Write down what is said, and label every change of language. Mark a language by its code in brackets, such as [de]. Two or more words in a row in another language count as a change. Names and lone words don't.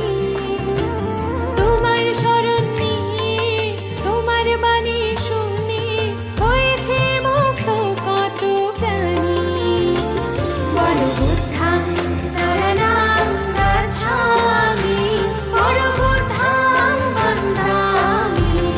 [bn] তোমার শরণ নিয়ে তোমার বাণী শুনে হয়েছে মুক্ত কত প্রাণী। [pi] বলো বুদ্ধং শরণং গচ্ছামি বলো বুদ্ধং বন্দামি।